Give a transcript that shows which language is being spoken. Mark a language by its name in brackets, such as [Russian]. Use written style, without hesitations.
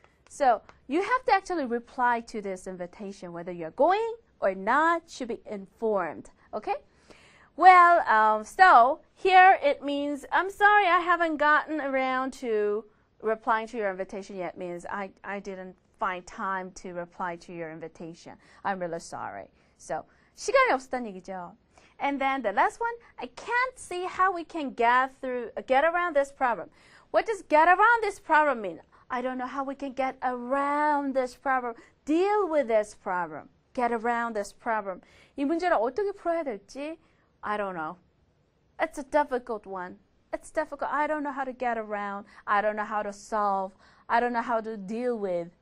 [English] So you have to actually reply to this invitation, whether you're going or not should be informed. Okay? Well, so here it means, I'm sorry I haven't gotten around to replying to your invitation yet, means I didn't find time to reply to your invitation. I'm really sorry. [Korean] So 시간이 없었다는 얘기죠. [English] And then the last one, I can't see how we can get around this problem. What does get around this problem mean? I don't know how we can get around this problem. Deal with this problem. Get around this problem. [Korean] 이 문제를 어떻게 풀어야 될지 [English] I don't know. It's a difficult one. It's difficult. I don't know how to get around. I don't know how to solve. I don't know how to deal with.